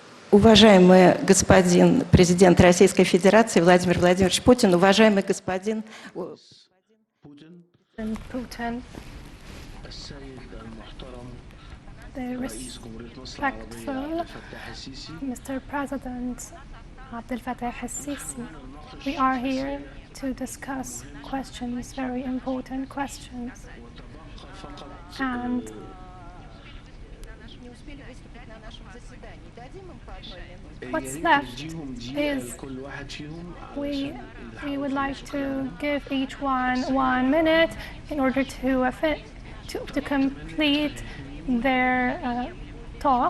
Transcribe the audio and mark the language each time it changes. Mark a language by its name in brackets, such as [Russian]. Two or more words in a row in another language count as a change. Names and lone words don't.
[Russian] Уважаемый господин президент Российской Федерации Владимир Владимирович Путин, уважаемый господин [English] And Putin, [Arabic] السيد المحترم [English] the [Arabic] رئيس جمهورية مصر العربية [English] respectful [Arabic] عبد الفتاح السيسي. [English] Mr. President Abdel Fattah al-Sisi. We are here to discuss questions, very important questions. And what's left is we would like to give each one 1 minute in order to complete their talk.